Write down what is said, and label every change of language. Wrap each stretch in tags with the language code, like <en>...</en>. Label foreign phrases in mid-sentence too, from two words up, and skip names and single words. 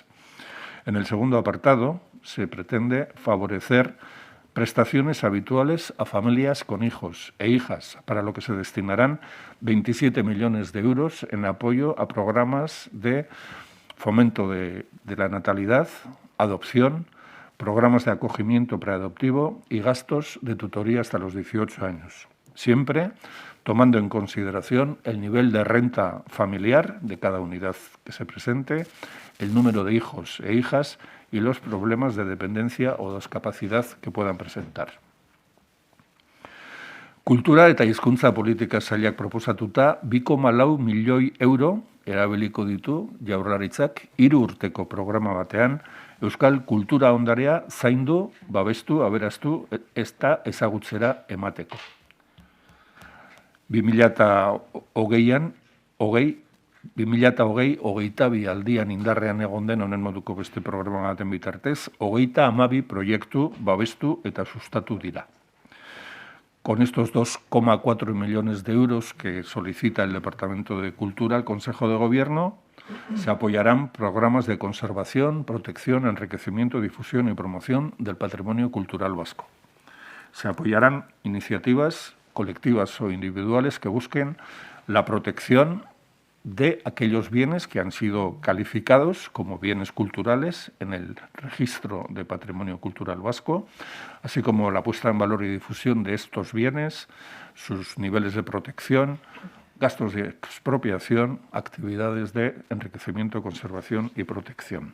<es>En el segundo apartado, se pretende favorecer prestaciones habituales a familias con hijos e hijas, para lo que se destinarán 27 millones de euros en apoyo a programas de fomento de la natalidad, adopción, programas de acogimiento preadoptivo y gastos de tutoría hasta los 18 años. Siempre tomando en consideración el nivel de renta familiar de cada unidad que se presente, el número de hijos e hijas y los problemas de dependencia o discapacidad que puedan presentar.</es> <eu>Kultura eta hizkuntza politika sailak proposatuta 2,4 milioi euro erabiliko ditu Jaurlaritzak 3 urteko programa batean euskal kultura ondarea zaindu, babestu, aberaztu eta ezagutzera emateko. 2020-22 aldian indarrean egon den honen moduko beste programa baten bitartez, 32 proiektu babestu eta sustatu dira.</eu> <es>Con estos 2,4 millones de euros que solicita el Departamento de Cultura al Consejo de Gobierno, se apoyarán programas de conservación, protección, enriquecimiento, difusión y promoción del patrimonio cultural vasco. Se apoyarán iniciativas colectivas o individuales que busquen la protección de aquellos bienes que han sido calificados como bienes culturales en el registro de patrimonio cultural vasco, así como la puesta en valor y difusión de estos bienes, sus niveles de protección, gastos de expropiación, actividades de enriquecimiento, conservación y protección.</es>